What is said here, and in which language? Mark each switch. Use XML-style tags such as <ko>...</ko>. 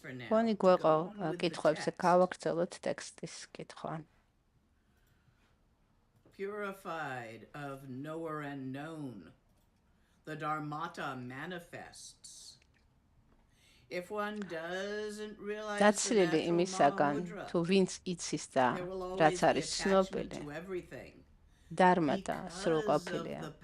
<ka>მგონი გვეყო კითხვებზე გავაგრძელოთ ტექსტის კითხვა.</ka> <en>Purified of knower and known, the dharmata manifests. If one doesn't realize</en> <ka>დაცილილი იმისაგან, თუ ვინც იცის და რაც არის ცნობილი, დარმატა სრულყოფილია.</ka>